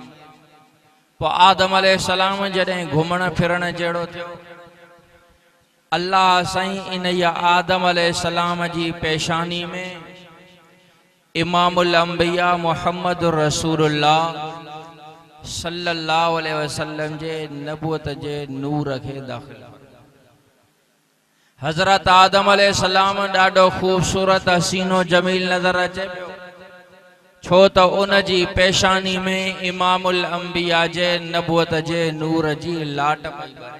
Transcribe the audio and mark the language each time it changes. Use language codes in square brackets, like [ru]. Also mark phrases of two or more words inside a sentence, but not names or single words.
[sd] पोइ आदम अलैहिस्सलाम जॾहिं घुमण फिरण जहिड़ो थियो, अल्लाह साईं इन या आदम अलैहिस्सलाम जी पेशानी में [ar] إمام الأنبياء [sd] मुहम्मद रसूलुल्लाह [ar] صلى الله عليه وسلم [sd] जे नबूअत जे नूर खे दाख़िल। हज़रत आदम अलैहिस्सलाम ॾाढो ख़ूबसूरत हसीनो जमील नज़र अचे पियो, छो त उन जी पेशानी में [ar] إمام الأنبياء [sd] जे नबूअत जे नूर जी लाट पई ॿरे।